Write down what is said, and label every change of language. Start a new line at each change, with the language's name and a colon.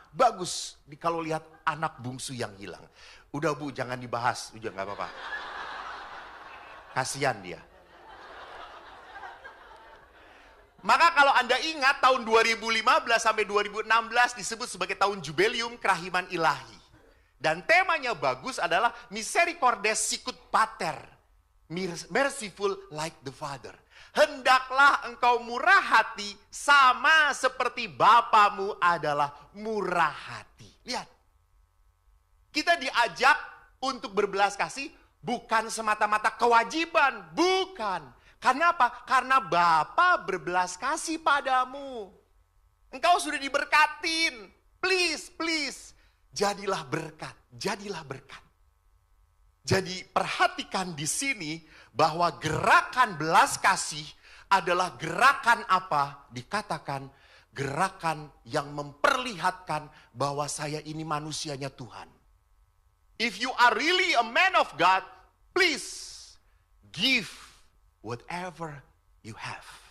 Indonesian: Bagus kalau lihat anak bungsu yang hilang. Udah Bu, jangan dibahas, udah gak apa-apa. Kasihan dia. Maka kalau Anda ingat tahun 2015 sampai 2016 disebut sebagai tahun Jubileum Kerahiman Ilahi. Dan temanya bagus adalah Misericordes Sicut Pater.
English: Merciful like the Father.
Indonesian: Hendaklah engkau murah hati sama seperti Bapamu adalah murah hati. Lihat. Kita diajak untuk berbelas kasih bukan semata-mata kewajiban. Bukan. Karena apa? Karena Bapa berbelas kasih padamu. Engkau sudah diberkatin.
English: Please, please.
Indonesian: Jadilah berkat. Jadilah berkat. Jadi perhatikan di sini bahwa gerakan belas kasih adalah gerakan apa? Dikatakan gerakan yang memperlihatkan bahwa saya ini manusianya Tuhan.
English: If you are really a man of God, please give whatever you have.